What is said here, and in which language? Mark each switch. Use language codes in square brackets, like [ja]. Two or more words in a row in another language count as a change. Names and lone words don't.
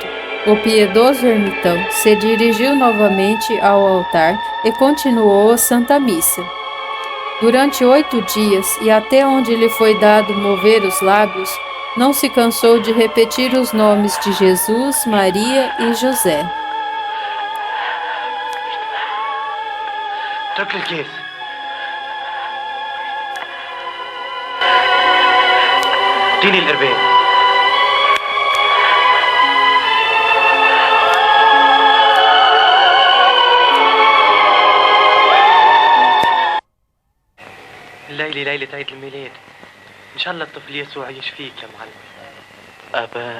[pt] O piedoso ermitão se dirigiu novamente ao altar e continuou a Santa Missa. Durante 8 dias, e até onde lhe foi dado mover os lábios, não se cansou de repetir os nomes de Jesus, Maria e José. [ar] اترك الكيس. اعطيني القربان. الليلة ليلة عيد الميلاد، إن شاء الله الطفل يسوع يشفيك يا معلم.